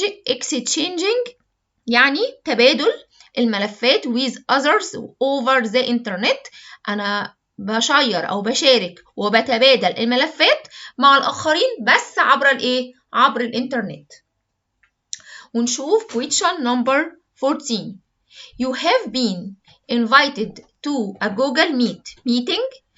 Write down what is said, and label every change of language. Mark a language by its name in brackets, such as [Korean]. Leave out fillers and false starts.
[English] exchanging [Arabic] يعني تبادل الملفات [English] with others over the internet. [Arabic] أنا بشير أو بشارك وبتبادل الملفات مع الآخرين بس عبر الإيه؟ عبر الإنترنت. ونشوف [English] question number 14. You have been invited to a Google meeting.